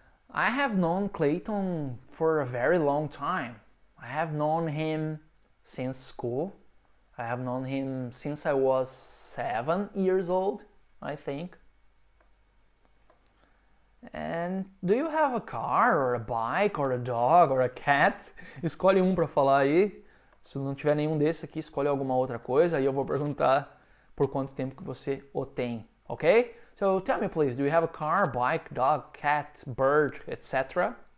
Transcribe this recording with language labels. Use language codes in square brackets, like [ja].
[en] I have known Clayton for a very long time. I have known him since school. I have known him since I was 7 years old, I think. And do you have a car, or a bike, or a dog, or a cat? [pt] Escolhe um para falar aí. Se não tiver nenhum desse aqui, escolhe alguma outra coisa. Aí eu vou perguntar por quanto tempo que você o tem, ok? [en] So tell me please, do you have a car, bike, dog, cat, bird, etc.?